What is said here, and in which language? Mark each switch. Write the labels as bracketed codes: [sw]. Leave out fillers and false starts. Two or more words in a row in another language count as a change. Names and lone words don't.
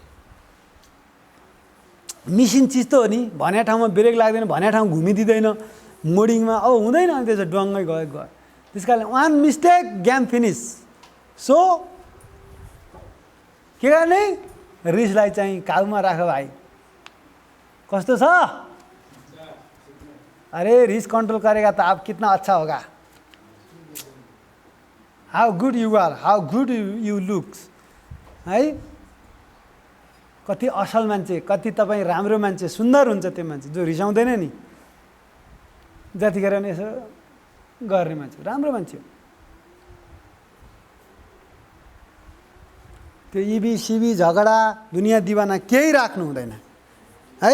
[ne] मिसिन चिज त हो नि, भन्या ठाउँमा ब्रेक लाग्दैन, भन्या ठाउँ घुमिदिँदैन, मोडिङमा अब हुँदैन। अनि त्यसो ड्वाङ्गै गयो। त्यस कारणले [en] one mistake game finish. [ne] सो के गर्ने, रिसलाई चाहिँ काबुमा राख भाइ। कस्तो छ? [hi] अरे रिस कंट्रोल करेगा तो आप कितना अच्छा होगा। [en] how good you are, how good you looks है। [ne] कति असल मान्छे, कति तपाईँ राम्रो मान्छे, सुन्दर हुन्छ त्यो मान्छे जो रिसाउँदैन नि। जतिखेर नि यसो गर्ने मान्छे राम्रो मान्छे हो। त्यो इबी सिबी झगडा दुनियाँ दिवाना केही राख्नु हुँदैन है।